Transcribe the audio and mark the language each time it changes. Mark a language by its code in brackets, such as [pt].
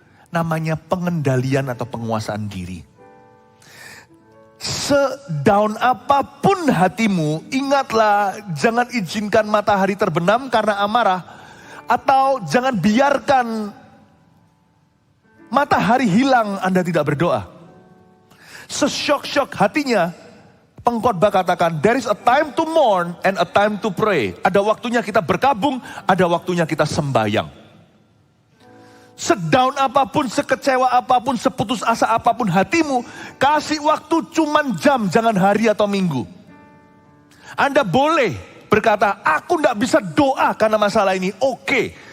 [id] Namanya pengendalian atau penguasaan diri. Sedown apapun hatimu, ingatlah jangan izinkan matahari terbenam karena amarah. Atau jangan biarkan matahari hilang Anda tidak berdoa. Sesyok-syok hatinya, pengkhotbah katakan, [en] there is a time to mourn and a time to pray. [id] Ada waktunya kita berkabung, ada waktunya kita sembahyang. Sedown apapun, sekecewa apapun, seputus asa apapun hatimu, kasih waktu cuman jam, jangan hari atau minggu. Anda boleh berkata, aku tidak bisa doa karena masalah ini, oke.